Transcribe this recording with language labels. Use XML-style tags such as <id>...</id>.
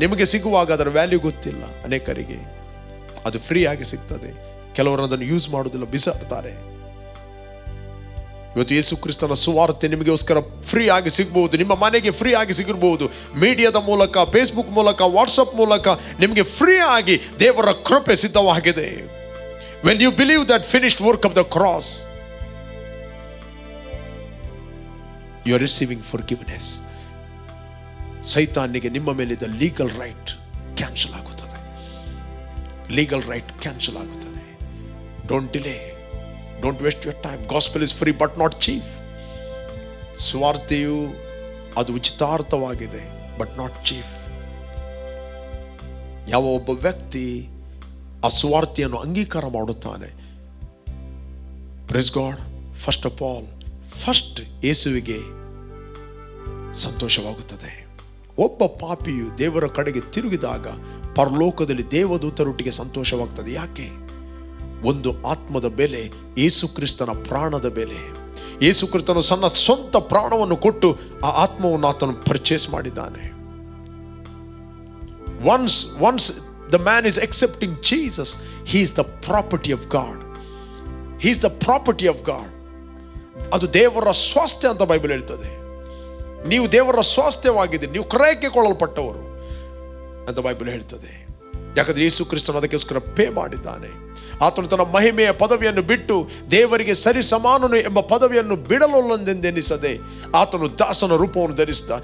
<kn>ನಿಮಗೆ ಸಿಗುವಾಗ ಅದರ ವ್ಯಾಲ್ಯೂ ಗೊತ್ತಿಲ್ಲ ಅನೇಕರಿಗೆ. ಅದು ಫ್ರೀ ಆಗಿ ಸಿಗ್ತದೆ, ಕೆಲವರು ಅದನ್ನು ಯೂಸ್ ಮಾಡೋದಿಲ್ಲ, ಬಿಸಾಡ್ತಾರೆ. ಇವತ್ತು ಯೇಸು ಕ್ರಿಸ್ತನ ಸುವಾರ್ತೆ ನಿಮಗೋಸ್ಕರ ಫ್ರೀ ಆಗಿ ಸಿಗಬಹುದು, ನಿಮ್ಮ ಮನೆಗೆ ಫ್ರೀ ಆಗಿ ಸಿಗಿರಬಹುದು. ಮೀಡಿಯಾದ ಮೂಲಕ, ಫೇಸ್ಬುಕ್ ಮೂಲಕ, ವಾಟ್ಸಪ್ ಮೂಲಕ ನಿಮಗೆ ಫ್ರೀ ಆಗಿ ದೇವರ ಕೃಪೆ ಸಿದ್ಧವಾಗಿದೆ.</kn> <en>When you believe that finished work of the cross, you are receiving forgiveness.</en> <kn>ಸೈತಾನಿಗೆ ನಿಮ್ಮ ಮೇಲಿದ್ದ ಲೀಗಲ್ ರೈಟ್ ಕ್ಯಾನ್ಸಲ್ ಆಗುತ್ತದೆ. ಲೀಗಲ್ ರೈಟ್ ಕ್ಯಾನ್ಸಲ್ ಆಗುತ್ತದೆ.</kn> <en>Don't delay, don't waste your time. Gospel is free but not cheap.</en> <kn>ಸುವಾರ್ತೆಯು ಅದು ಉಚಿತಾರ್ಥವಾಗಿದೆ,</kn> <en>But not cheap.</en> <kn>ಯಾವ ಒಬ್ಬ ವ್ಯಕ್ತಿ ಆ ಸುವಾರ್ತೆಯನ್ನು ಅಂಗೀಕಾರ ಮಾಡುತ್ತಾನೆ,</kn> <en>praise God, first of all first</en> <kn>ಯೇಸುವಿಗೆ ಸಂತೋಷವಾಗುತ್ತದೆ. ಒಬ್ಬ ಪಾಪಿಯು ದೇವರ ಕಡೆಗೆ ತಿರುಗಿದಾಗ ಪರಲೋಕದಲ್ಲಿ ದೇವದೂತರೊಟ್ಟಿಗೆ ಸಂತೋಷವಾಗ್ತದೆ. ಯಾಕೆ? ಒಂದು ಆತ್ಮದ ಬೆಲೆ, ಯೇಸು ಕ್ರಿಸ್ತನ ಪ್ರಾಣದ ಬೆಲೆ. ಯೇಸು ಕ್ರಿಸ್ತನು ಸಣ್ಣ ಸ್ವಂತ ಪ್ರಾಣವನ್ನು ಕೊಟ್ಟು ಆ ಆತ್ಮವನ್ನು ಆತನು ಪರ್ಚೇಸ್ ಮಾಡಿದ್ದಾನೆ.</kn> <en>Once the man is accepting Jesus, he is the property of God. He is the property of God.</en> <kn>ಅದು ದೇವರ ಸ್ವಾಸ್ಥ್ಯ ಅಂತ ಬೈಬಲ್ ಹೇಳ್ತದೆ. ನೀವು ದೇವರ ಸ್ವಾಸ್ಥ್ಯವಾಗಿದ್ದೀರಿ, ನೀವು ಕ್ರಯಕ್ಕೆ ಕೊಳ್ಳಲ್ಪಟ್ಟವರು ಅಂತ ಬೈಬಲ್ ಹೇಳ್ತದೆ. ಯಾಕಂದ್ರೆ ಯೇಸು ಕ್ರಿಸ್ತನು ಅದಕ್ಕೋಸ್ಕರ ಪೇ ಮಾಡಿದ್ದಾನೆ. ಆತನು ತನ್ನ ಮಹಿಮೆಯ ಪದವಿಯನ್ನು ಬಿಟ್ಟು ದೇವರಿಗೆ ಸರಿ ಸಮಾನನು ಎಂಬ ಪದವಿಯನ್ನು ಬಿಡಲೊಲ್ಲದೆಂದೆನಿಸದೆ ಆತನು ದಾಸನ ರೂಪವನ್ನು ಧರಿಸಿದ.</kn>